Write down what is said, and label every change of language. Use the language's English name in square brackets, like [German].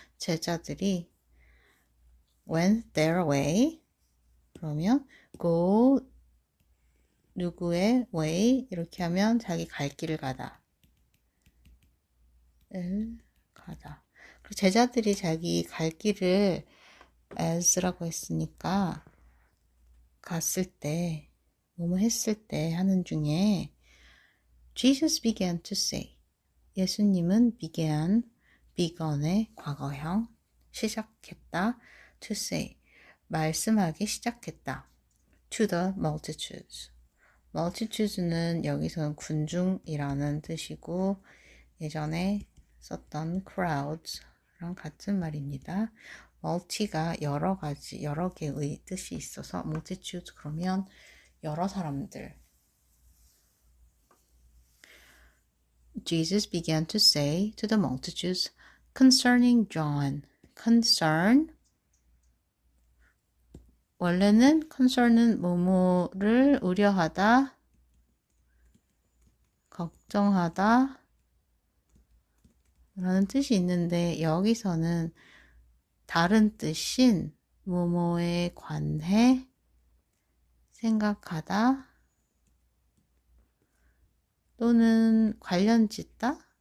[Korean] 제자들이 [English] went their way. [Korean] 그러면 go 누구의 way 이렇게 하면 자기 갈 길을 가다. 가다. 그리고 제자들이 자기 갈 길을 as라고 했으니까 갔을 때, 뭐뭐 했을 때 하는 중에 [English] Jesus began to say. [Korean] 예수님은 began의 과거형 시작했다. [English] to say. [Korean] 말씀하기 시작했다. [English] to the multitudes. [Korean] multitudes는 여기서는 군중이라는 뜻이고 예전에 썼던 crowds랑 같은 말입니다. multi가 여러 가지, 여러 개의 뜻이 있어서 multitude 그러면 여러 사람들. [English] Jesus began to say to the multitudes concerning John. [Korean] concern 원래는 concern은 뭐뭐를 우려하다, 걱정하다 라는 뜻이 있는데 여기서는 다른 뜻인 뭐뭐에 관해 생각하다 또는 관련 짓다.